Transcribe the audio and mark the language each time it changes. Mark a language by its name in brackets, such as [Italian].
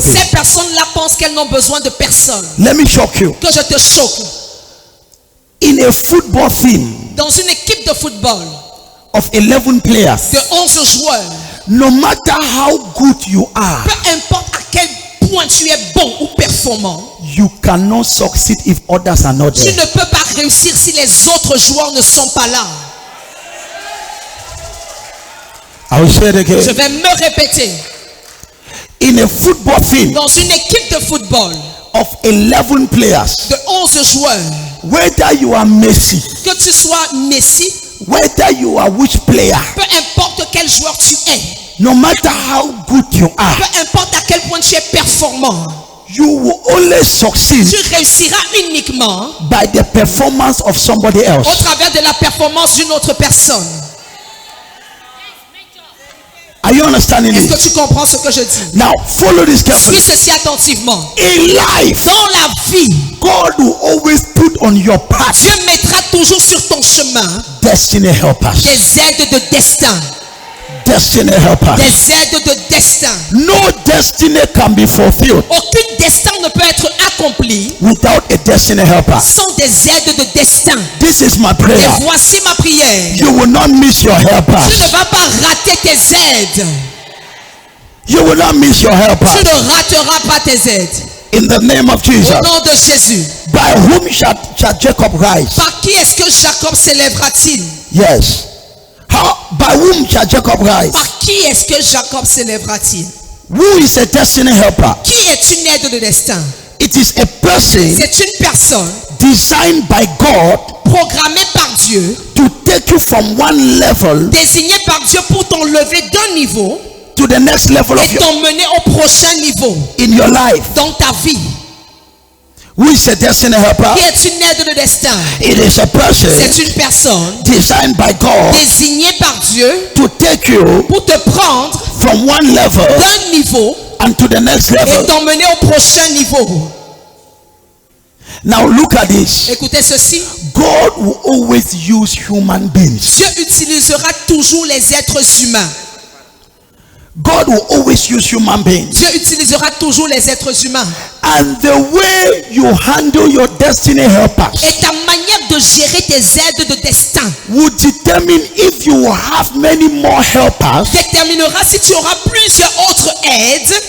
[French] Ces personnes-là pensent qu'elles n'ont besoin de personne. [English] Let me shock you. [French] Que je te choque. [English] In a football team [French] Dans une équipe de football [English] of 11 players, [French] de 11 joueurs, [English] no matter how good you are, [French] peu importe à quel point tu es bon ou performant, [English] you cannot succeed if others are not [French] tu [English] there. [French] ne peux pas réussir si les autres joueurs ne sont pas là. [English] I will say it [French] Je [English] again. [French] vais me répéter. [English] In a football team [French] Dans une équipe de football [English] of 11 players, [French] de 11 joueurs, [English] whether you are Messi, [French] que tu sois Messi, [English] whether you are which player, [French] peu importe quel joueur tu es, [English] no matter how good you are, [French] peu importe à quel point tu es performant, [English] you will only succeed [French] tu réussiras uniquement [English] by the performance of somebody [French] au [English] else. [French] travers de la performance d'une autre personne. [English] Are you understanding [French] Est-ce [English] me? [French] que tu comprends ce que je dis? [English] Now, follow this [French] Suis [English] carefully. [French] ceci attentivement. [English] In life, [French] Dans la vie, [English] God will always put on your path [French] Dieu mettra toujours sur ton chemin [English] destiny helpers. [French] des aides de destin. [English] Destiny helpers. [French] Des aides de destin. [English] No destiny can be fulfilled [French] Aucun destin ne peut être accompli [English] without a destiny helper. [French] sans des aides de destin. [English] This is my prayer. [French] Et voici ma prière. [English] You will not miss your [French] Tu ne [English] helpers. [French] vas pas rater tes aides. [English] You will not miss your [French] Tu [English] helpers. [French] ne rateras pas tes aides. [English] In the name of Jesus. [French] Au nom de Jésus. [English] By whom shall Jacob rise? [French] Par qui est-ce que Jacob s'élèvera-t-il? [English] Yes. How? By whom shall Jacob rise? [French] Par qui est-ce que Jacob s'élèvera-t-il? [English] Who is a destiny helper? [French] Qui est une aide de destin? [English] It is a person [French] C'est une personne [English] designed by God [French] programmée par Dieu, [English] to take you from one level [French] désignée par Dieu pour t'enlever d'un niveau [English] to the next level of [French] et t'emmener au prochain niveau [English] in your life. [French] dans ta vie. [English] Who is a destiny helper? [French] Qui est une aide de destin? [English] It is a person [French] C'est une personne [English] designed by God [French] désignée par Dieu [English] to take you [French] pour te prendre [English] from one level [French] d'un niveau [English] and to the next [French] et [English] level. [French] t'emmener au prochain niveau. [English] Now look at this. [French] Écoutez ceci. [English] God will always use human beings. [French] Dieu utilisera toujours les êtres humains. [English] God will always use human beings. [French] Dieu utilisera toujours les êtres humains. [English] And the way you handle your destiny helpers [French] Et ta manière de gérer tes aides de destin [English] will determine if you will have many more helpers [French] déterminera si tu auras plusieurs autres aides